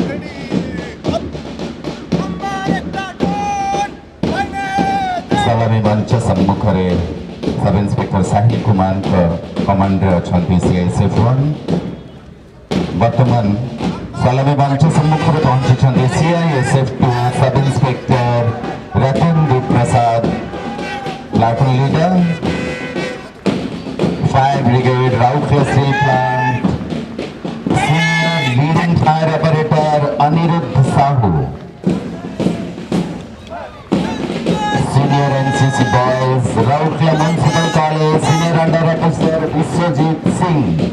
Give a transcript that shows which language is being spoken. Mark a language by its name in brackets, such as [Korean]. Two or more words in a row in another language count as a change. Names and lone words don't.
[Odia] ସଲାମି ମଞ୍ଚ ସମ୍ମୁଖରେ ସବ୍ ଇନ୍ସପେକ୍ଟର ସାହିଲ କୁମାରଙ୍କ କମାଣ୍ଡରେ ଅଛନ୍ତି CISF 1। ବର୍ତ୍ତମାନ ସଲାମି ମଞ୍ଚ ସମ୍ମୁଖରେ ପହଞ୍ଚିଛନ୍ତି CISF 2 ସବ୍ ଇନ୍ସପେକ୍ଟର ରତନ ପ୍ରସାଦ, [English] platoon leader [Odia] Fire Brigade, Rourkela Steel Plant, [English] Senior Leading Fire Operator [Odia] Aniruddha Sahu, [English] Senior NCC Boys, Rourkela Municipal College, Senior Under Officer Vishwajit Singh,